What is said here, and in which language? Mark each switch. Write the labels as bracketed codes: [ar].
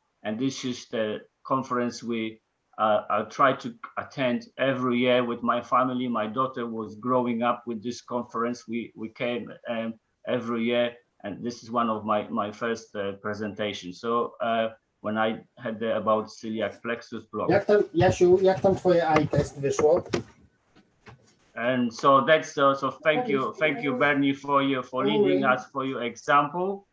[en] And this is the conference I try to attend every year with my family. My daughter was growing up with this conference. We came every year, and this is one of my first presentations. So when I had about celiac plexus block. [pl] Jak tam, Jasiu, jak tam twoje [en] eye test [pl] wyszło? [en] And so that's so thank you Bernie for leading us, for your example.